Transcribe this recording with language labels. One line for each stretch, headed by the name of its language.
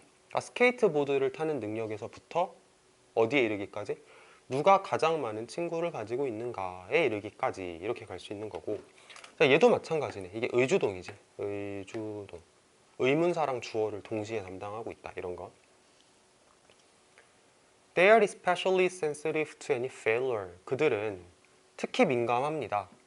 Korean: 그러니까 스케이트보드를 타는 능력에서부터 어디에 이르기까지? 누가 가장 많은 친구를 가지고 있는가에 이르기까지 이렇게 갈 수 있는 거고. 자, 얘도 마찬가지네. 이게 의주동이지. 의주동. 의문사랑 주어를 동시에 담당하고 있다. 이런 거.
English: They are especially sensitive to any failure.
Korean: 그들은 특히 민감합니다.